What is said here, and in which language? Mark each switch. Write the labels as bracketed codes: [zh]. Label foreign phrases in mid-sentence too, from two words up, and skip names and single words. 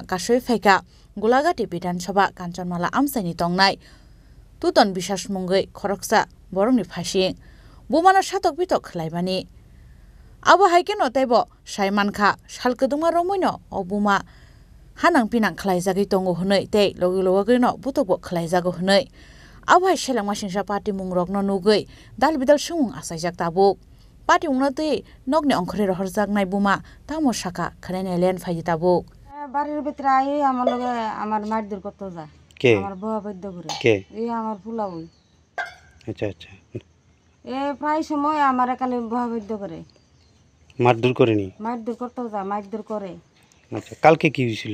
[trp] kasoi phaika Gulagati Bidan Sabha Kanchanmala Amsaini tongnai tuton bisas mungoi khoroksa borongni phasing bumano satok bitok khlaimani abo haikeno tebo saimankha salkudungma romoino obuma hanang pinang khlaijagoi tongo hunoi tei logi logino butokbo khlaijago hunoi abo hai selangma singsa party mungrokno nugoi dalbidal sumung asaijak tabuk party ungna tei nokni ongkhore rohorjaknai buma tamo saka khanaine len phai tabuk [bn] বাড়ির ভিতরে আই আমার লগে আমার মারধর করতে যায় কে আমার বউয়া বৈদ্য করে কে এই আমার ফুলাবই আচ্ছা আচ্ছা প্রায় সময় আমার একালে বউয়া বৈদ্য করে মারধর করেনি মারধর করতে যায় মারধর করে আচ্ছা কালকে কি হয়েছিল